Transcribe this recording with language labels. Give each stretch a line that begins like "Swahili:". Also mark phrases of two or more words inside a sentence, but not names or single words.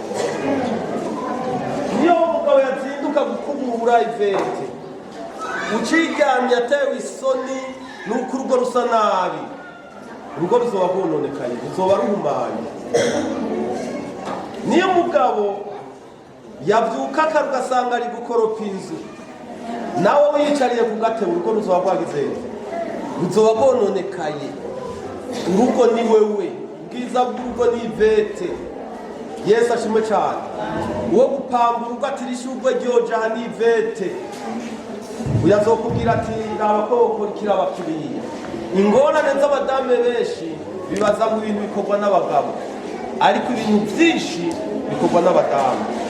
Rundi: Niyo umugabo yazinduka gukubura Ivete, uciryamye atewe isoni nuko urugo rusa nabi, urugo ruzoba rwononekaye, ruzoba ruhumanye. Niyo mugabo yabyuka kare ugasanga ari gukoropa inzu, nawe wiyicariye ku gatebe, urugo ruzoba rwagize ruzoba rwononekaye. Urugo ni wewe, ubwiza bw'urugo ni Ivete. Yesu ashimwe cyane. Uwo gupamba urugo ati rishurwe ryoja ni Ivete. Uyazokubwira ati raba ko ukurikira abakiriya. Ingorane z'abadame benshi bibaza mu bintu bikorwa n'abagabo, ariko ibintu byinshi bikorwa n'abadamu.